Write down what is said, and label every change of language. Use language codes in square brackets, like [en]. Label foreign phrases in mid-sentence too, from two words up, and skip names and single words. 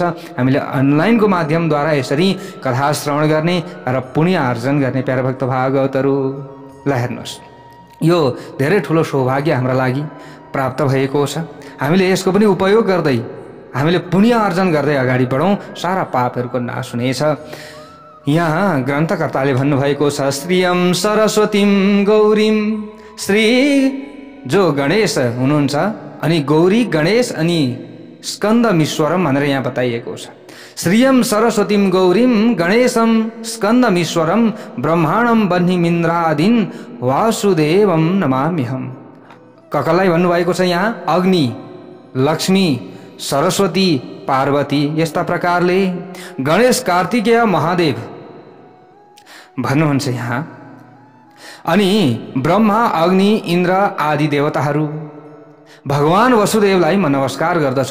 [ne] हामीले अनलाइनको माध्यमद्वारा यसरी कथा श्रवण गर्ने र पुण्य आर्जन गर्ने प्यारा भक्त भागवतहरूलाई हेर्नुहोस्, यो धेरै ठुलो सौभाग्य हाम्रा लागि प्राप्त भएको छ। हामीले यसको पनि उपयोग गर्दै हामीले पुण्य आर्जन गर्दै अगाडि बढौँ, सारा पापहरूको नाश हुनेछ। यहाँ ग्रन्थकर्ताले भन्नुभएको छ [sa] श्रीयं सरस्वतीं गौरीं, [ne] श्री जो गणेश हुनुहुन्छ अनि गौरी गणेश अनि स्कन्दमीश्वरम भनेर यहाँ बताइएको छ। [sa] श्रीयं सरस्वतीं गौरीं गणेशं स्कन्दमीश्वरं ब्रह्माणं बह्निमिन्द्रादिन वासुदेवं नमाम्यहम्। [ne] कसलाई भन्नुभएको छ यहाँ? अग्नि, लक्ष्मी, सरस्वती, पार्वती, यस्ता प्रकारले गणेश, कार्तिकेय, महादेव भन्नुहुन्छ यहाँ। अनि ब्रह्मा, अग्नि, इन्द्र आदि देवताहरू, भगवान वसुदेवलाई म नमस्कार गर्दछु।